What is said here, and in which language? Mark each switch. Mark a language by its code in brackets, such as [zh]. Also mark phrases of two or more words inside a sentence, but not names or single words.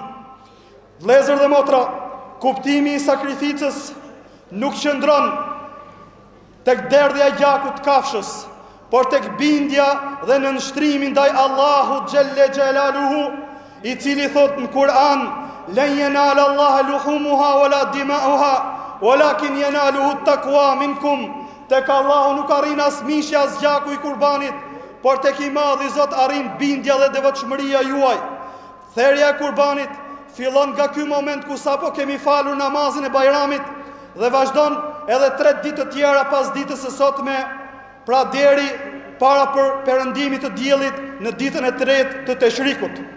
[sq] Vëllezër dhe motra, kuptimi i sakrificës nuk qëndron tek derdhja e gjakut të kafshës, por tek bindja dhe nënshtrimi ndaj Allahut [ar] جل جلاله, [sq] i cili thot në Kur'an, [ar] لن ينال الله لحومها ولا دماؤها ولكن يناله التقوى منكم. [sq] Tek Allahu nuk arrin as mishja as gjaku i kurbanit, por tek i madhi Zot arrin bindja dhe devotshmëria juaj. Therrja e kurbanit fillon nga ky moment ku sapo kemi falur namazin e Bajramit dhe vazhdon edhe 3 ditë të tjera pas ditës së sotme, pra deri para për perëndimit të diellit në ditën e 3 të Teshrikut.